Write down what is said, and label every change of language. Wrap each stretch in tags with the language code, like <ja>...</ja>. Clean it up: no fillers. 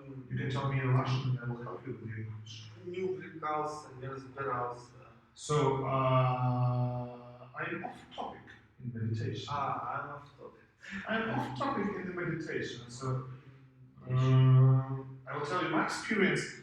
<en>You can tell me in Russian and I will help you with the English.</en> <ru>Не увлекался, не разбирался.</ru> <en>So, I'm off topic in meditation. I'm off topic. I'm off topic in the meditation. So, I will tell you my experience.</en>